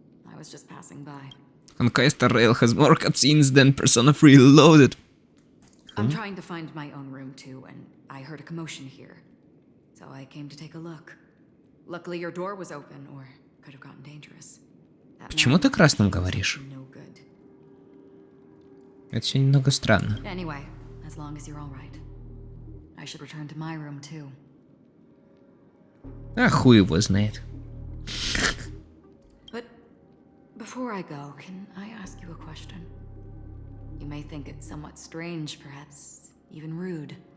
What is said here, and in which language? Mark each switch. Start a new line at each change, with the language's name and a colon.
English: I was just passing by. Conquest Rail has more cutscenes than Persona 3 Reloaded. I'm trying to find my own room too, and I heard a commotion here. So I came to take a look. Luckily your door was open, or could have gotten dangerous.
Russian: Почему ты красным говоришь?
English: No good.
Russian: Это все немного странно.
English: Anyway, as long as you're all right. I should return to my room too.
Russian: А хуй его знает.
English: But before I go, can I ask you a question? You may think it somewhat strange, perhaps even rude.